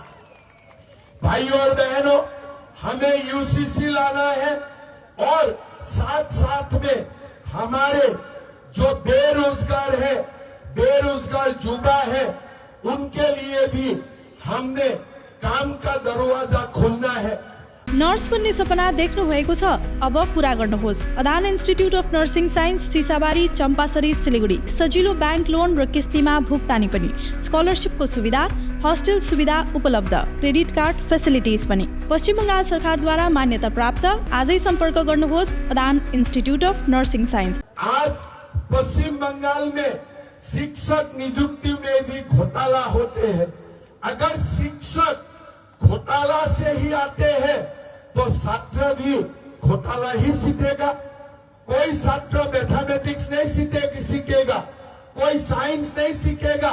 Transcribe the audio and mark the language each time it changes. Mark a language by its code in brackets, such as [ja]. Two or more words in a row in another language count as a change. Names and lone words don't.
[hi] भाई और बहनों, हमें UCC लाना है और साथ साथ में हमारे जो बेरोजगार है, बेरोजगार युवा है, उनके लिए भी हमने काम का दरवाजा खोलना है। [ne] नर्स बन्ने सपना देख्नु भएको छ, अब पूरा गर्नुहोस्। अदान इन्स्टिट्युट अफ नर्सिङ साइन्स, सिसाबारी, चम्पासरी, सिलिगुडी। सजिलो [en] bank loan [ne] र किस्तीमा भुक्तानी पनि, स्कलरसिपको सुविधा, हस्टेल सुविधा उपलब्ध, [en] credit card facilities [ne] पनि। पश्चिम बङ्गाल सरकारद्वारा मान्यता प्राप्त। आजै सम्पर्क गर्नुहोस् अदान इन्स्टिट्युट अफ नर्सिङ साइन्स। [hi] आज पश्चिम बंगाल में शिक्षक नियुक्ति में भी घोटाला होते हैं। अगर शिक्षक घोटाला से ही आते हैं तो छात्र भी घोटाला ही सीखेगा। कोई छात्र मैथमेटिक्स नहीं सीखेगा, कोई साइंस नहीं सीखेगा।